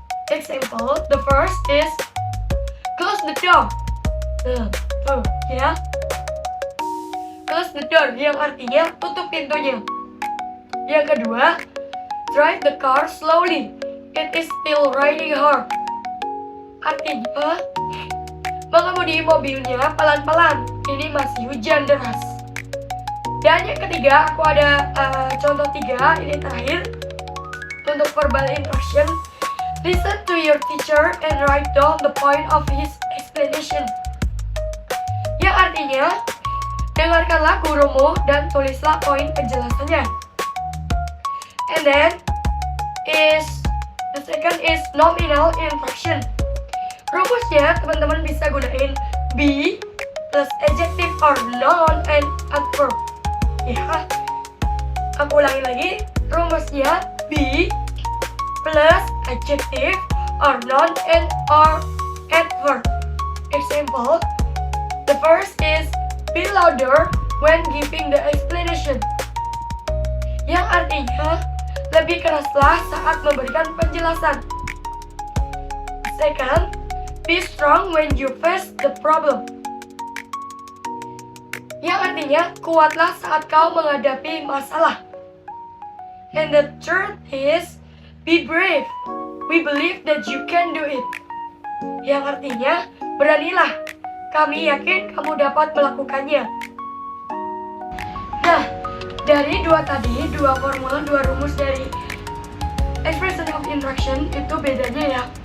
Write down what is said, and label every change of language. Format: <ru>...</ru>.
<en>Example, the first is close the door.</en> <id>Ya.</id> <en>Close the door</en> <id>yang artinya tutup pintunya. Yang kedua,</id> <en>drive the car slowly. It is still raining hard.</en> <id>Artinya, mengemudi mobilnya pelan-pelan. Ini masih hujan deras. Dan yang ketiga, aku ada contoh 3. Ini terakhir untuk verbal instruction.</id> <en>Listen to your teacher and write down the point of his explanation.</en> <id>Yang artinya, dengarkanlah gurumu dan tulislah poin penjelasannya.</id> <en>And then the second is nominal instruction.</en> <id>Rumusnya teman-teman bisa gunain</id> <en>be plus adjective or noun and adverb.</en> <id>Ya, aku ulangi lagi. Rumusnya</id> <en>be plus adjective or noun and or adverb. Example, the first is be louder when giving the explanation.</en> <id>Yang artinya lebih keraslah saat memberikan penjelasan.</id> <en>Second, be strong when you face the problem.</en> <id>Yang artinya kuatlah saat kau menghadapi masalah.</id> <en>And the third is be brave. We believe that you can do it.</en> <id>Yang artinya beranilah. Kami yakin kamu dapat melakukannya. Nah, dari dua formula, 2 rumus dari</id> <en>expression of instruction</en> <id>itu bedanya ya.</id>